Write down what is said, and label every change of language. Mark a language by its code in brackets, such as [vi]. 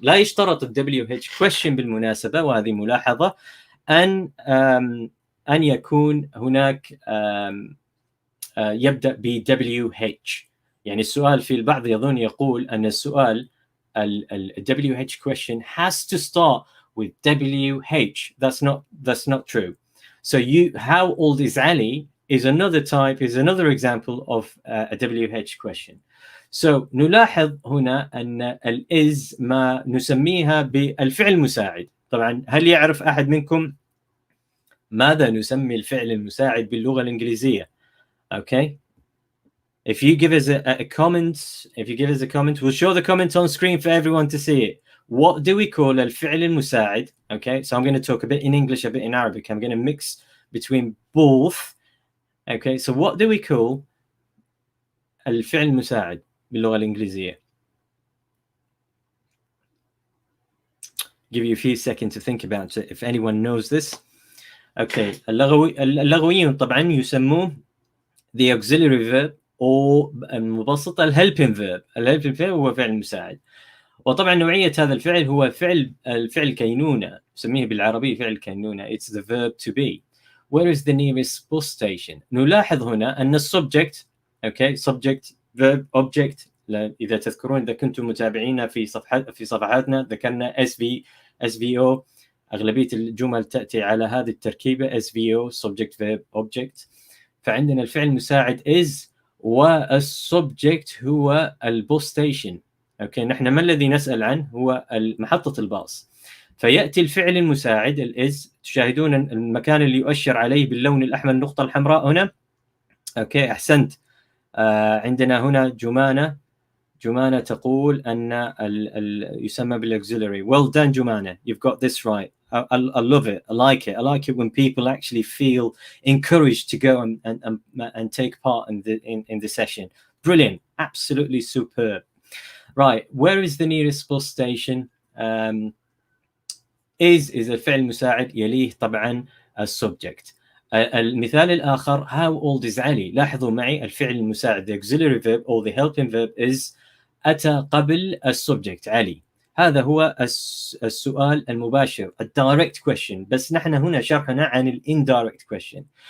[ar] لا يشترط WH question بالمناسبة، وهذه ملاحظة، أن يكون هناك يبدأ ب WH. يعني السؤال في البعض يظن يقول أن السؤال [en] WH question has to start with WH. That's not true. So how old is Ali is another example of a WH question. [ar] So نلاحظ هنا أن is ما نسميها بالفعل المساعد. طبعا هل يعرف أحد منكم ماذا نسمي الفعل المساعد باللغة الإنجليزية؟ Okay. [en] If you give us a comment, we'll show the comment on screen for everyone to see it. What do we call [ar] الفعل المساعد? [en] Okay, so I'm going to talk a bit in English, a bit in Arabic. I'm going to mix between both. Okay, so what do we call [ar] الفعل المساعد باللغة الإنجليزية? [en] Give you a few seconds to think about it if anyone knows this. Okay, [ar] اللغويون طبعا يسموه [en] the auxiliary verb [ar] أو المبسطة [en] الhelping verb. [ar] الhelping verb هو فعل مساعد، وطبعا نوعية هذا الفعل هو الفعل كينونة، نسميه بالعربية فعل كينونة. [en] It's the verb to be. Where is the nearest bus station? [ar] نلاحظ هنا أن السبجكت [en] okay subject verb object. [ar] إذا تذكرون إذا كنتم متابعينا في صفحاتنا ذكرنا SVO. أغلبية الجمل تأتي على هذه التركيبة SVO [en] subject verb object. [ar] فعندنا الفعل المساعد is والسبجكت هو البوس ستيشن. اوكي، نحن ما الذي نسأل عنه هو محطة الباص، فيأتي الفعل المساعد الإز. تشاهدون المكان اللي يؤشر عليه باللون الأحمر النقطة الحمراء هنا. اوكي أحسنت. عندنا هنا جمانة تقول أن يسمى بالauxiliary. [en] Well done جمانة, you've got this right. I love it. I like it when people actually feel encouraged to go and take part in the session. Brilliant, absolutely superb. Right, where is the nearest bus station? [ar] is الفعل مساعد يليه طبعا السبجكت. المثال الآخر [en] how old is Ali. [ar] لاحظوا معي الفعل المساعد [en] the auxiliary verb or the helping verb [ar] is أتى قبل السبجكت علي. هذا هو السؤال المباشر الدايركت question، بس نحن هنا شرحنا عن الانdirect question.